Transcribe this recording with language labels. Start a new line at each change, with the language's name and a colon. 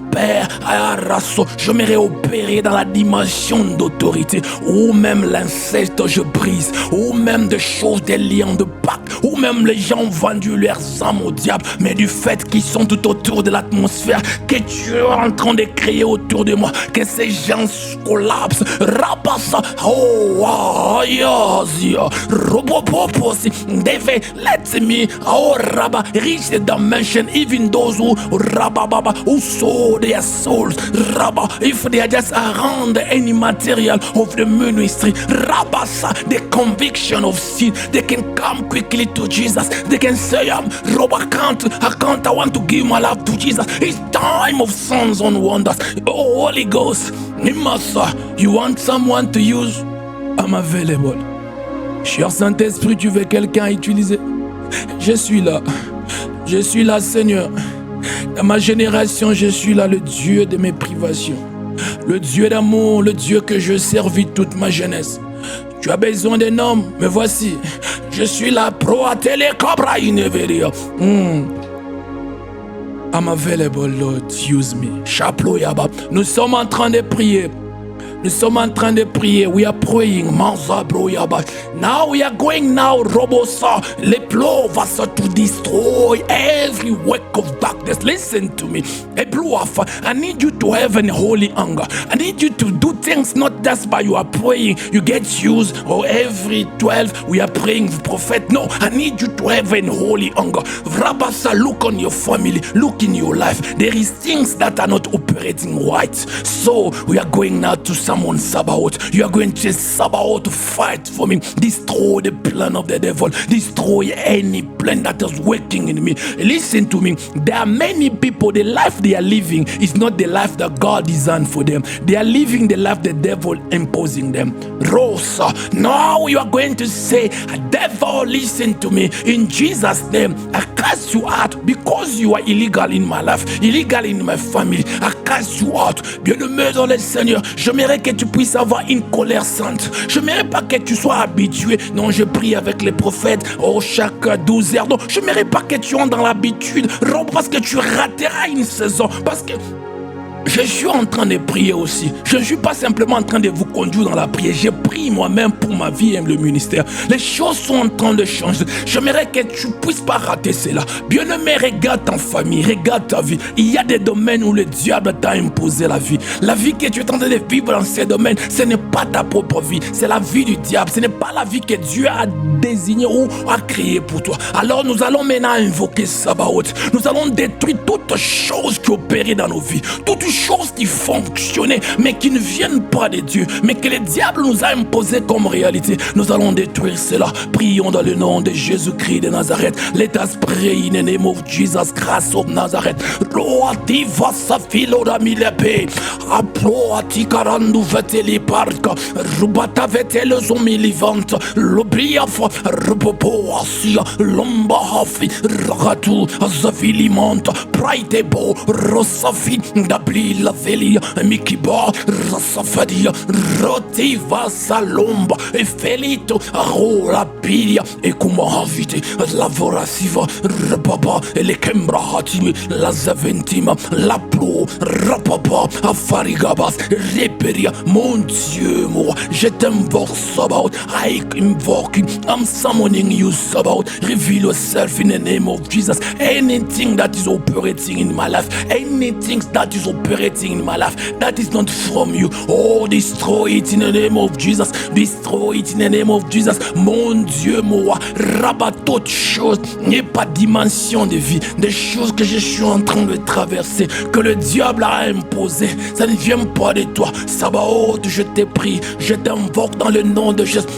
French: Père, Arasso, je m'aimerais opérer dans la dimension d'autorité, ou même l'inceste je brise, ou même des choses, des liens de Pâques, ou même les gens ont vendu leurs âmes au diable, mais du fait qu'ils sont tout autour de l'atmosphère, que tu es en train de créer autour de moi, que ces gens collapsent. Rabassa, oh, yazia, robopoposi,
English: David, let me, oh, Rabba, reach the dimension, even those who, Rabba, who sold their souls, Rabba, if they are just around any material of the ministry, Rabassa, the conviction of sin, they can come quickly to Jesus. They can say, Rob, I can't, I want to give my life to Jesus. It's time of signs and wonders. Oh, Holy Ghost, you want someone to use? I'm available.
French: Cher Saint-Esprit, tu veux quelqu'un à utiliser? Je suis là, Seigneur. Dans ma génération, je suis là, le Dieu de mes privations, le Dieu d'amour, le Dieu que je servis toute ma jeunesse. Tu as besoin d'un homme, me voici. Je suis là, pro atele cabra ineveria.
English: I'm available, Lord, use me. Chaplo yaba.
French: Nous sommes en train de prier. Nous sommes en train de prier.
English: We are praying. Now we are going now, Robosa, Leplovasa, to destroy every work of darkness. Listen to me. I need you to have an holy anger. I need you to do things not just by you are praying. You get used, or every 12 we are praying prophet. No, I need you to have an holy anger. Rabasa, look on your family, look in your life. There is things that are not operating right. So we are going now to summon Sabaoth. You are going to Sabaoth to fight for me. Destroy the plan of the devil. Destroy any plan that is working in me. Listen to me. There are many people, the life they are living is not the life that God designed for them. They are living the life the devil imposing them. Rosa, now you are going to say, devil, listen to me. In Jesus' name, I cast you out because you are illegal in my life, illegal in my family. I cast you out.
French: Bien-aimé dans le Seigneur, j'aimerais que tu puisses avoir une colère sainte. Je n'aimerais pas que tu sois habitué. Non, je prie avec les prophètes chaque 12 heures. Non, je n'aimerais pas que tu entres dans l'habitude. Parce que tu rateras une saison. Parce que je suis en train de prier aussi. Je ne suis pas simplement en train de vous conduire dans la prière. Je prie moi-même pour ma vie et le ministère. Les choses sont en train de changer. J'aimerais que tu ne puisses pas rater cela. Bien-aimé, regarde ta famille, regarde ta vie. Il y a des domaines où le diable t'a imposé la vie. La vie que tu es en train de vivre dans ces domaines, ce n'est pas ta propre vie. C'est la vie du diable. Ce n'est pas la vie que Dieu a désignée ou a créée pour toi. Alors nous allons maintenant invoquer Sabaoth. Nous allons détruire toutes choses qui opéraient dans nos vies. Toutes choses qui fonctionnaient mais qui ne viennent pas de Dieu, mais que le diable nous a imposé comme réalité. Nous allons détruire cela. Prions dans le nom de Jésus-Christ de Nazareth.
English: Let us pray in the name of Jesus Christ of Nazareth. Roativa safilo da milepe. Aploati karandu veteli parka. Rubata vetele zomilivant. Lobriafa rupopo asia lomba hafi ragatu azafilimanta. Praitebo rosafi dabli la velia mikiba rasafadia rotiva salomba e felito rola pilia e kumahavite la vorasiva rababa e le kembra hatimi la zaventima la plo rababa afarigabas reperia.
French: Mon Dieu, moi je t'invoque Sabaoth.
English: I invoke, I'm summoning you Sabaoth. Reveal yourself in the name of Jesus. Anything that is operating in my life, anything that is operating in my life that is not from you, oh, destroy it in the name of Jesus. Destroy it in the name of Jesus.
French: Mon Dieu, moi, rabat toute chose n'est pas dimension de vie, des choses que je suis en train de traverser, que le diable a imposé, ça ne vient pas de toi. Sabaoth, je te prie, je t'invoque dans le nom de Jésus.